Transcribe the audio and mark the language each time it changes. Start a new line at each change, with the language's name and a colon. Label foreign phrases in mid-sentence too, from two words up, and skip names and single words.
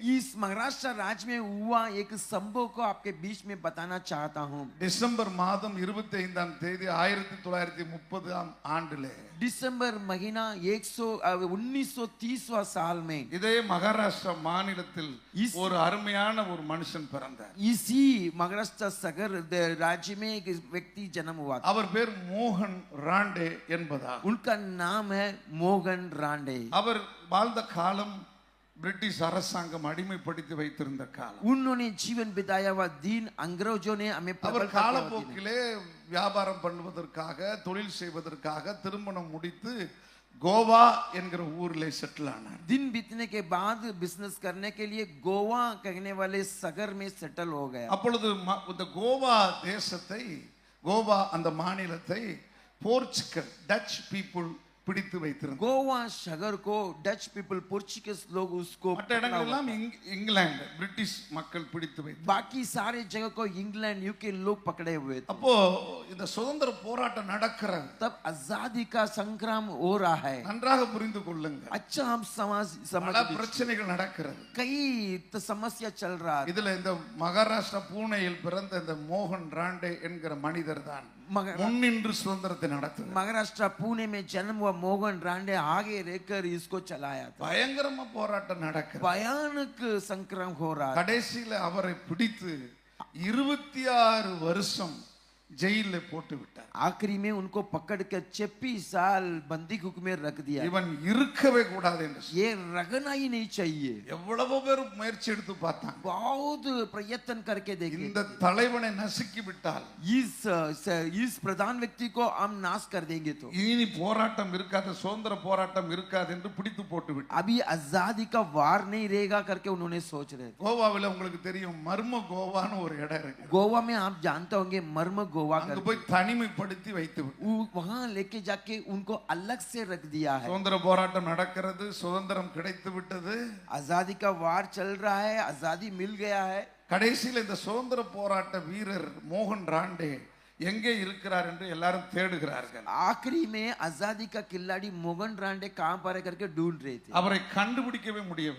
Hindi: इस महाराष्ट्र राज्य में हुआ एक संभव को आपके बीच में बताना चाहता हूँ।
Tamil: டிசம்பர் மாதம் 25ஆம் தேதி 1930ஆம் ஆண்டிலே
Hindi: दिसंबर महीना 1930वां साल में
Tamil: இதே மகாராஷ்டிரா மாநிலத்தில் ஒரு அருமையான ஒரு மனுஷன் பிறந்தார்.
Hindi: इसी महाराष्ट्र सगर राज्य में एक व्यक्ति जन्म हुआ था।
Tamil: அவர் பேர் மோகன் ராண்டே என்பதா.
Hindi: उनका नाम है मोहन रांडे।
Tamil: அவர் வாழ்ந்த காலம் பிரிட்டிஷ் அரசாங்கம் அடிமைப்படுத்தி வைத்திருந்த காலம்.
Hindi: उन्होंने जीवन बिताया हुआ दिन अंग्रेजों ने हमें
Tamil: அவர்
Hindi: प्रबल करके हुआ दिन।
Tamil: காலப்போக்கிலே வியாபாரம் பண்ணுவதற்காக தொழில் செய்வதற்காக திருமணம் முடித்து கோவா என்கிற ஊரிலே செட்டில் ஆனார்.
Hindi: दिन बीतने के बाद बिजनेस करने के लिए गोवा कहने वाले सगर में सेटल हो गया।
Tamil: அப்பொழுது இந்த கோவா தேசத்தை, கோவா அந்த மாநிலத்தை போர்ச்சுகல்
English: Dutch people
Tamil: பிடித்து வைத்திருந்தார்.
Hindi: गोवा शहर को
English: Dutch people
Hindi: पोर्चुगीज लोग उसको
Tamil: மற்ற இடங்கள் எல்லாம் இங்கிலாந்து பிரிட்டிஷ் மக்கள் பிடித்து வைத்தார்.
Hindi: बाकी सारे जगह को इंग्लैंड यूके लोग पकड़े हुए थे।
Tamil: அப்போ இந்த சுதந்திர போராட்டம் நடக்கிறது.
Hindi: तब आजादी का संग्राम हो रहा है।
Tamil: நன்றாக புரிந்து கொள்ளுங்கள்.
Hindi: अच्छा हम समझ
Tamil: பல பிரச்சனைகள் நடக்கிறது.
Hindi: कई समस्या चल रहा है।
Tamil: இதுல இந்த மகாராஷ்டிரா பூனேயில் பிறந்த இந்த மோகன் ராண்டே என்கிற மனிதர் தான் முன்னின்று சுதந்திரத்தை நடத்துகிறார்.
Hindi: महाराष्ट्र पुणे में जन्म हुआ मोहन रांडे आगे रहकर इसको चलाया था।
Tamil: பயங்கரமா போராட்டம் நடக்கிறது.
Hindi: भयानक संग्राम हो रहा है।
Tamil: கடைசியில அவரை பிடித்து 26 வருஷம் ஜெயில போட்டு விட்டார்.
Hindi: आखिरी में उनको पकड़ कर 26 साल बंदी घुक में रख दिया।
Tamil: இவன் இருக்கவே கூடாது என்று
Hindi: ये रखना ही नहीं चाहिए।
Tamil: எவ்வளவு பேர் முயற்சி எடுத்து பார்த்தாங்க.
Hindi: बहुत प्रयत्न करके देखे।
Tamil: இந்த தலைவனை நசுக்கி விட்டால்
Hindi: इस प्रधान व्यक्ति को हम नाश कर देंगे तो
Tamil: இனி போராட்டம் இருக்காது, சுதந்திர போராட்டம் இருக்காது என்று பிடித்து போட்டு விட்டார்.
Hindi: अभी आजादी का वार नहीं रहेगा करके उन्होंने सोच रहे थे।
Tamil: கோவாவில் உங்களுக்கு தெரியும் மர்ம கோவான்னு ஒரு இடம் இருக்கு.
Hindi: गोवा में आप जानते होंगे मर्म गोवा
Tamil: அங்க
Hindi: करके।
Tamil: போய் தனிமைப்படுத்தி வைத்து விட்டார்.
Hindi: वहां लेके जाके उनको अलग से रख दिया है।
Tamil: சுதந்திர போராட்டம் நடக்கிறது, சுதந்திரம் கிடைத்து விட்டது.
Hindi: आजादी का वार चल रहा है, आजादी मिल गया है।
Tamil: கடைசியில் இந்த சுதந்திர போராட்ட வீரர் மோகன் ராண்டே எங்கே இருக்கிறார் என்று எல்லாரும் தேடுகிறார்கள்.
Hindi: आखिरी में आजादी का खिलाड़ी मोगन रांडे कहां पर है करके ढूंढ रहे थे.
Tamil: அவரை கண்டுபிடிக்கவே முடியவில்லை.